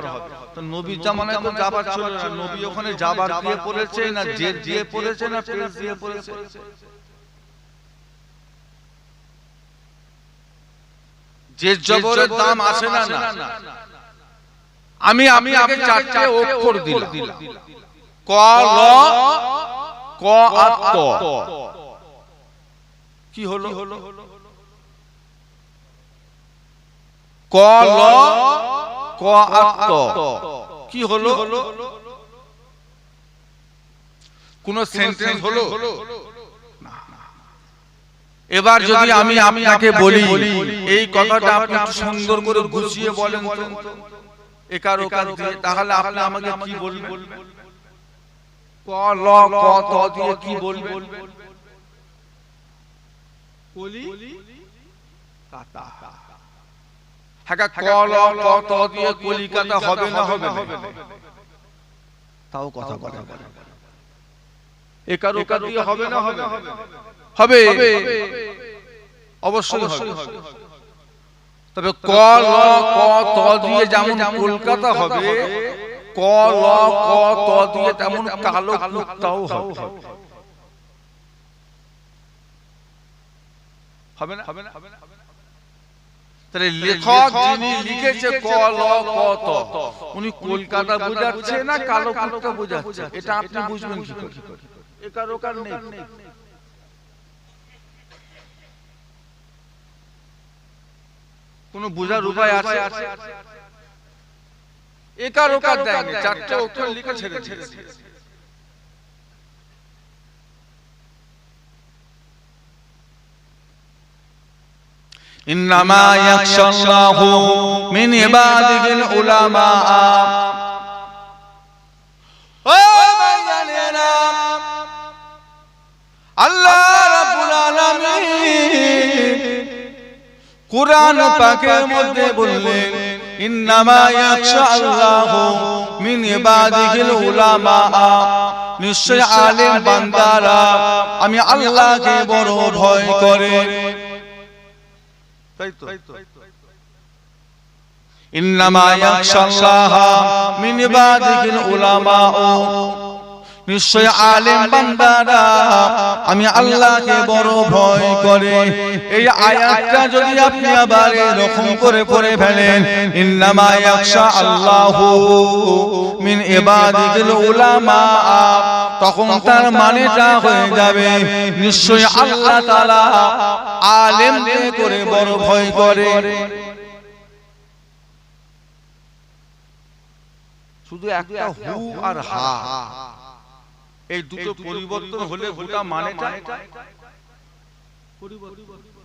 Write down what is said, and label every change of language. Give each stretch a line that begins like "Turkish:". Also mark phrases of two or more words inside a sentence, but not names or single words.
Bangla: তো নবীর জামানায় তো জাবার ছিল না। নবী ওখানে জাবার দিয়ে পড়েছে না জেদ দিয়ে পড়েছে না পেশ দিয়ে পড়েছে? যে জবরের দাম আছে না না? আমি আপনাকে চারটে অক্ষর দিলাম, ক ল ক আ ত। কি হলো? ক ল ক আ ত কি হলো? কোন সেন্টেন্স হলো? এবার যদি আমি আপনাকে বলি এই কথাটা আপনি একটু সুন্দর করে গুছিয়ে বলেন তো একার ওকার দিয়ে, তাহলে আপনি আমাকে কি বলবেন? ক ল ক ত দিয়ে কি বলবেন? কলি কাতা। হ্যাঁ, ক ল ক ত দিয়ে কলিকাতা হবে না হবে না? তাও কথা বলে। একার ওকার দিয়ে হবে না হবে? হবে, অবশ্যই হবে। তবে ক ল ক ত দিয়ে যেমন কলকাতা হবে, ক ল ক ত দিয়ে তেমন কালো কুত্তাও হবে। হবে না? তাহলে লেখক যিনি লিখেছে ক ল ক ত, উনি কলকাতা বোঝাচ্ছে না কালো কুত্তা বোঝাচ্ছে? এটা আপনি বুঝবেন কি করে? একার ওকার নেই। কোন বুঝার উপায় আছে? একার ওকার দেয়নি, চারটে অক্ষর লিখে ছেড়ে দিয়েছে।
Arabic: إنما يخشى اللهُ من عباده العلماء.
Bangla: ও ভাইজানেরা,
Arabic: الله رب العالمين
Bangla: কুরআন পাকের মধ্যে বললেন
Arabic: إنما يخشى اللهُ من عباده العلماء.
Bangla: নিশ্চয় আলেম বান্দারা আমি আল্লাহকে বড় ভয় করে। তাই তো?
Arabic: إنما يخشى اللهَ من عباده العلماء.
Bangla: নিশ্চয় আলেম বান্দারা আমি আল্লাহকে বড় ভয় করে। এই আয়াতটা যদি আপনি আবার এরকম করে পড়ে ফেলেন,
Arabic: إنما يخشى اللهُ من عباده العلماء,
Bangla: তখন তার মানেটা হয়ে যাবে নিশ্চয় আল্লাহ তাআলা আলেমকে করে বড় ভয় করে। শুধু একটা হু আর হা, এই দুটো পরিবর্তন হলে গোটা মানেটা পরিবর্তন।